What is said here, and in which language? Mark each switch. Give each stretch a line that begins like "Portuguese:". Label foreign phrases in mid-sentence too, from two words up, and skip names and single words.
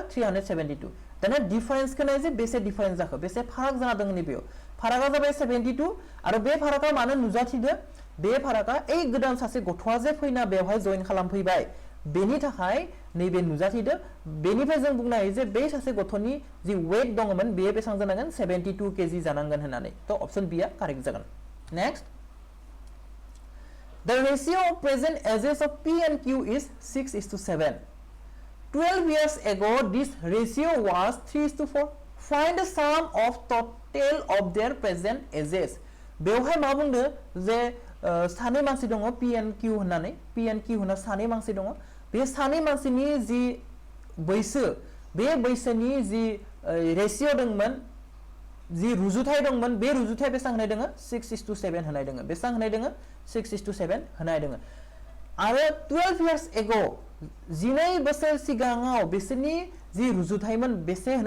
Bodo: 372 दाना डिफरेंसखौ नाय जे बेसे डिफरेंस जाखो बेसे फाराग जाना दङ नैबेयाव फारागा जाबाय 72 आरो बे फारागा मानो नुजाथिदो बे फारागा ए गोदान सासे गथ'आ जे फैना बेवहाय जइन खालामफैबाय बेनि थाखाय नैबे नुजाथिदो बेनिफ्राय जों बुंनो हायो जे बे सासे गथ'नि जि वेट दङमोन बेयो बेसां जानांगोन 72 केजि जानांगोन होननानै तो
English: option B correct
Bodo: जागोन नेक्स्ट
English: the ratio of present ages of p and q is 6:7 12 years ago this ratio was 3:4 find the sum of total of their present ages
Bodo: बेवहाय मा बुंदो जे सानै मानसि दङ p and q होननानै p and q होनना सानै मानसि दङ बे सानै मानसिनि जि बैसो बे बैसोनि जि रेशियो दंमोन जि रुजुथाय दंमोन बे रुजुथाय बेसां होनाय दङ 6:7 होनाय दङ बेसां होनाय दङ 6:7 होनाय दङ आरो
English: 12 years ago
Bodo: 12 बोसोर सिगाङाव बिसोरनि जि रुजुथायमोन बेसे होनाय